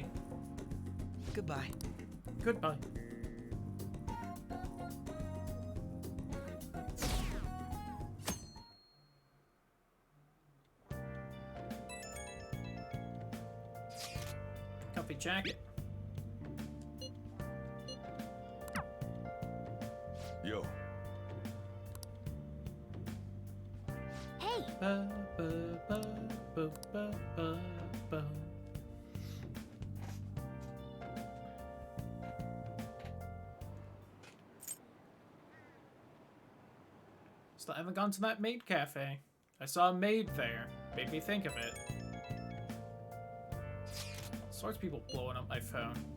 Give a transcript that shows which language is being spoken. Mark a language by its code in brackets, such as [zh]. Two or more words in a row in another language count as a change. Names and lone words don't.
[en] Goodbye. Goodbye. Comfy jacket. Yo. Hey. Ba, ba, ba, ba, ba, ba, ba. Still haven't gone to that maid cafe. I saw a maid there. Made me think of it. All sorts of people blowing up my phone.